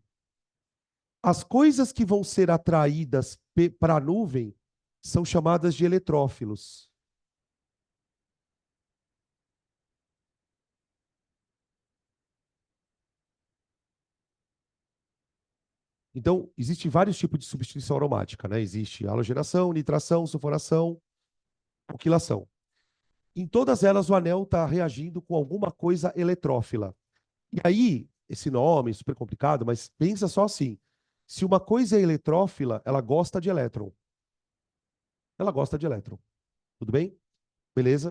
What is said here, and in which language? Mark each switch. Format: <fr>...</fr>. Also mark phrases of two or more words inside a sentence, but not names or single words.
<pt>As coisas que vão ser atraídas para a nuvem são chamadas de eletrófilos. Então, existem vários tipos de substituição aromática, né? Existe halogenação, nitração, sulforação, alquilação. Em todas elas, o anel está reagindo com alguma coisa eletrófila. E aí, esse nome é super complicado, mas pensa só assim. Se uma coisa é eletrófila, ela gosta de elétron. Ela gosta de elétron. Tudo bem? Beleza?</pt>